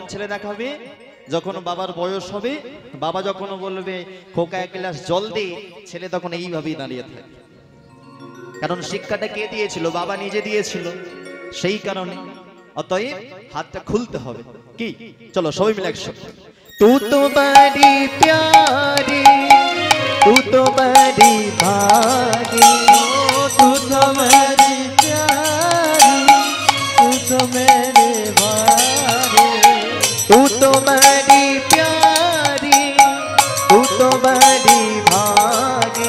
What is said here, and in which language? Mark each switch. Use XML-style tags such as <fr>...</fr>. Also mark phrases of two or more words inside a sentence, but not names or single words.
<bn>ছেলে দেখাবে যখন বাবার বয়স হবে বাবা যখন বলবে খোকা এক গ্লাস জল দে ছেলে তখন এইভাবেই দাঁড়িয়ে থাকে কারণ শিক্ষাটা কে দিয়েছিল বাবা নিজে দিয়েছিল সেই কারণে অতএব হাতটা খুলতে হবে কি চলো সবাই মিলে একসাথে</bn> <hi>तू तो बड़ी प्यारी तू तो बड़ी भागी तू तो मेरी प्यारी तू तो मेरे भारी तू तो बड़ी प्यारी तू तो बड़ी भागी</hi>